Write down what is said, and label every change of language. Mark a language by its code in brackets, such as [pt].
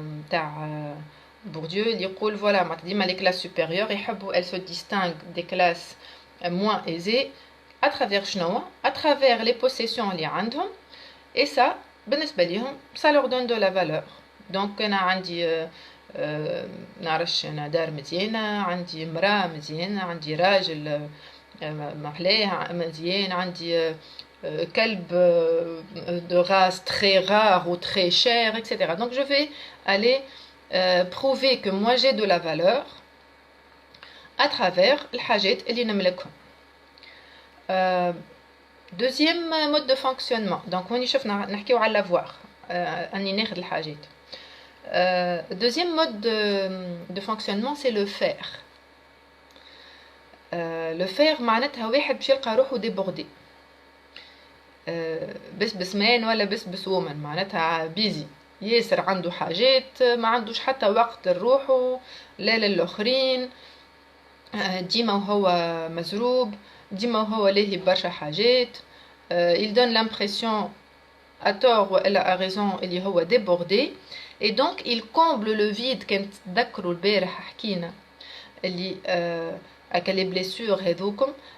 [ar] تاع بورديو اللي يقول فوالا معناتها ديما لي كلاس سوبيريور يحبوا [fr] elles se distinguent des classes moins aisées [ar] à travers شنو [fr] à travers les possessions [ar] اللي عندهم [fr] et ça [ar] بالنسبه ليهم [fr] ça leur donne de la valeur [ar] donc انا عندي نعرفش انا دار مزيانه عندي امراه مزيانه عندي راجل محلاه مزيان عندي كلب [fr] de race très rare ou très cher etc. donc je vais aller prouver que moi j'ai de la valeur à travers [ar] الحاجات اللي نملكهم. [fr] deuxième mode de fonctionnement [ar] donc هوني شفنا نحكيو على l'avoir اني ناخذ الحاجات. [fr] Deuxième mode de fonctionnement c'est le faire. [ar] Le faire معناتها واحد باش يلقى روحه [fr] ديبوردي [ar] بس مان ولا بس وومن معناتها بيزي ياسر عنده حاجات ما عندوش حتى وقت لروحه لا للآخرين ديما وهو مزروب ديما وهو لاهي برشا حاجات [fr] il donne l'impression à tort [ar] ولا [fr] à raison [ar] اللي هو débordé [fr] et donc il comble le vide [ar] كنت تذكروا البارح حكينا اللي [fr] avec les blessures [ar] هذوكم